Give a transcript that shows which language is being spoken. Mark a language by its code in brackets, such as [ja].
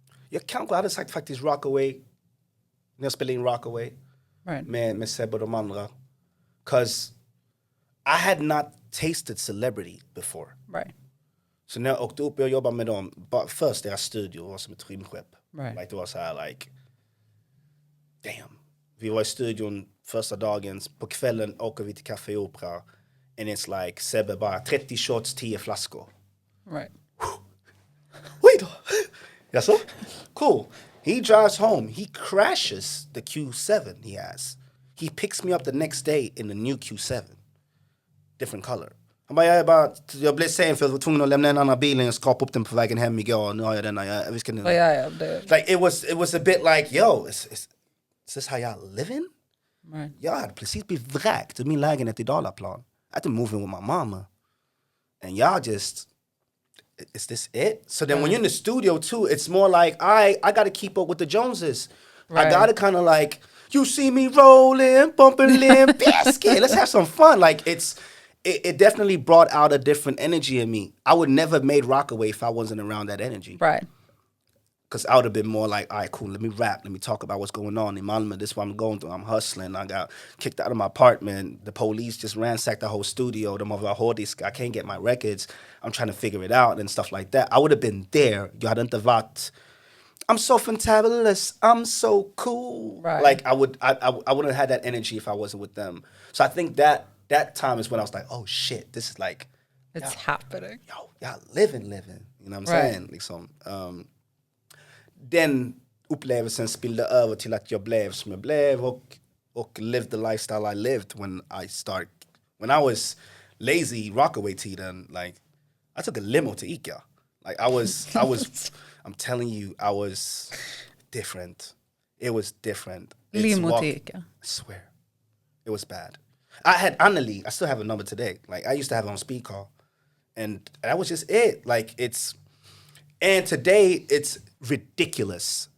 [sv] Jag kanske hade sagt faktiskt Rockaway. När jag spelade in Rockaway. [en] Right. [sv] Med Seb och de andra. [en] 'Cause I had not tasted celebrity before. Right. [sv] Så när jag åkte upp och jobbade med dem, först deras studio var som ett rymdskepp. [en] Right. [sv] Like, det var så här, [en] like, damn. [sv] Vi var i studion första dagen, på kvällen åker vi till Café Opera. [en] And it's like, Sebbe bara, 30 shots, 10 flaskor. Right. Wait. Yes, sir? Cool. He drives home. He crashes the Q7 he has. He picks me up the next day in the new Q7. Different color. [sv] Han bara, jag blev sen för jag var tvungen att lämna en annan bilen och skrapa upp den på vägen hem igår. Nu har jag denna. [en] Like, it was a bit like, yo, is this how y'all living? Right. [sv] Jag hade precis blivit vräkt ur min lägenhet i Dalaplan. [en] I had to move in with my mama. And y'all just, is this it? So then when you're in the studio too, it's more like, I got to keep up with the Joneses. Right. I got to kind of like, you see me rolling, bumping limb, biscuit, let's have some fun. Like it definitely brought out a different energy in me. I would never have made Rockaway if I wasn't around that energy. Right. Because I would have been more like, all right, cool, let me rap. Let me talk about what's going on in Malmö. This is what I'm going through. I'm hustling. I got kicked out of my apartment. The police just ransacked the whole studio. I can't get my records. I'm trying to figure it out and stuff like that. I would have been there. [sv] Jag hade inte varit, [en] I'm so fantabulous. I'm so cool. Right. Like I wouldn't have had that energy if I wasn't with them. So I think that time is when I was like, oh shit, this is like, it's happening. Yo, y'all living. You know what I'm saying? [sv] Liksom, den upplevelsen spillde över till att jag blev som jag blev och [en] lived the lifestyle I lived when I was lazy Rockaway tiden. Like I took a limo to Ica. Like I I'm telling you, I was different. It was different. I swear. It was bad. I had Anneli. I still have a number today. Like, I used to have it on speed call. And that was just it. Like, and today, it's ridiculous.